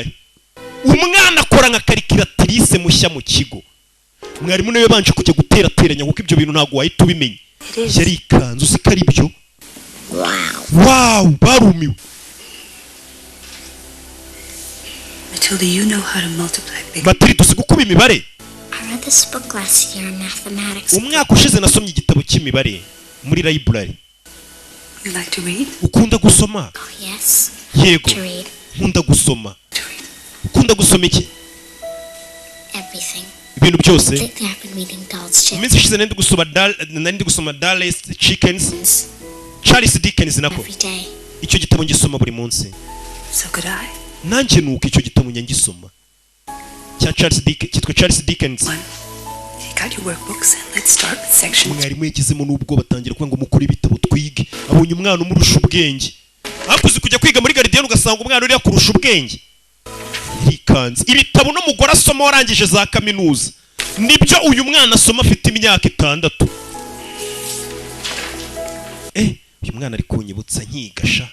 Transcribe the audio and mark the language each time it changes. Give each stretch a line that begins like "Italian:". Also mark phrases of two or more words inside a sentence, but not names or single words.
Kinyarwanda: Umwana akora nka calculatrice mushya mu kigo. Mwarimu nawe yabanje kujya guterateranya kuko ibyo bintu ntago wahita ubimenya. Yari ikanzu zikari byo. Wow, barumiwe.
English: Matilda, you know how to multiply big.
Kinyarwanda: Matilda uzi gukuba imibare?
English: I read this book last year in mathematics.
Kinyarwanda: Umwaka ushize nasomye igitabo cy'imibare muri library.
English: You like to read?
Kinyarwanda: Ukunda gusoma?
English: Oh, yes.
Kinyarwanda: Yego.
English: To read.
Kinyarwanda: Nkunda gusoma. Ukunda gusoma iki?
English: Everything.
Kinyarwanda: Ibintu byose.
English: Lately I've been reading Dolls Chicken.
Kinyarwanda: Iminsi ishize nandi gusoma Dallas Chickens. Charles Dickens nako.
English: Every day.
Kinyarwanda: Icyo gitabo ngisoma buri munsi.
English: So could I.
Kinyarwanda: Nanjye nuko icyo gitabo nyangisoma. Cya Charles Dickens, cyitwa Charles Dickens.
English: You got your workbooks and let's start with section.
Kinyarwanda: Mwarimu yagizemo n'ubwo batangira kuvuga ngo mukore ibitabo twige. Abonye umwana umurusha ubwenge. Akuzi kujya kwiga muri Gardienne ugasanga umwana uri yakurusha ubwenge. Yikanze. Ibitabo no mugora asoma warangije za kaminuza. Nibyo uyu mwana asoma afite imyaka 6. Uyu mwana ari kunyibutsa nkigasha.